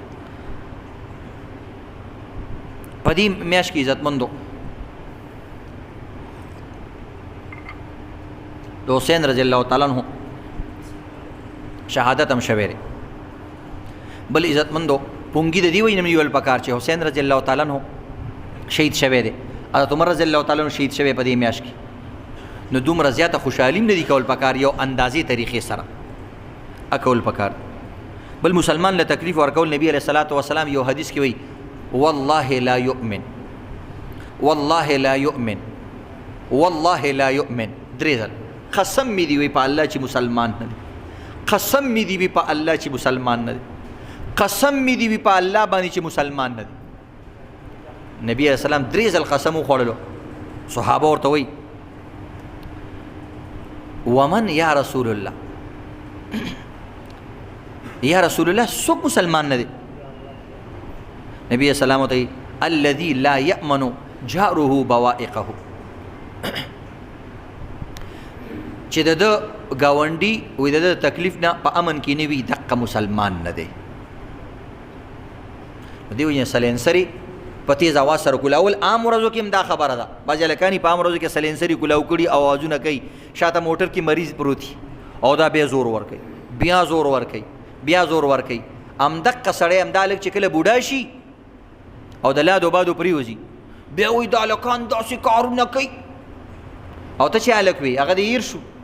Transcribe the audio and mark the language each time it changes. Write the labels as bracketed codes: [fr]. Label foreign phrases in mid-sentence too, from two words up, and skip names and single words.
[ps] په دې میاشت کې عزتمندو د حسین [ar] رضی الله تعالی عنہ [ps] شهادت هم شوی دی بل عزتمندو پونګي د دې وجې نه نیول پکار چې حسین [ar] رضی الله تعالی عنہ [ps] شهید شوی دی حضرت عمر [ar] رضی الله تعالی عنہ [ps] شهید شوی په دې میاشت کې نو دومره زیاته خوشحالي نه دي کول پکار یو اندازې طریقې سره اکول پکار بل مسلمان له تکلیف ورکول نبی [ar] علیه الصلاۃ والسلام [ps] یو حدیث کې وایي [ar] والله لا يؤمن والله لا يؤمن والله لا يؤمن [ps] درې ځل قسم می دی وی په الله چې مسلمان نه دی قسم می دی وی په الله چې مسلمان نه دی قسم می دی وی په الله باندې چې مسلمان نه دی نبی [ar] علیہ السلام [ps] درې ځل قسم وخوړلو صحابه ورته وی [ar] ومن یا رسول الله یا رسول الله [ps] څوک مسلمان نه دی نبی [ar] علیہ السلام [ps] ورته [ar] الذي لا يأمن جاره بوائقه [ps] چې د ګاونډي وې د تکلیف نه په امن کې نه وي دقه مسلمان نه دی دی ویني سلینسری په تیز اواز سره کولاول عام ورځو کې هم دا خبره ده بعضې هلکان په عام ورځو کې سلینسری کولاو کړي اوازونه کوي شاته موټر کې مریض پروت او دا بیا زور ورکوي بیا زور ورکوي بیا زور ورکوي همدقه سړی همدا هلک چې کله بوډا شي او د لادو بادو پرېوځي بیا وایي دا هلکان داسې کارونه کوي او ته چې هلک وي هغه د هیر شو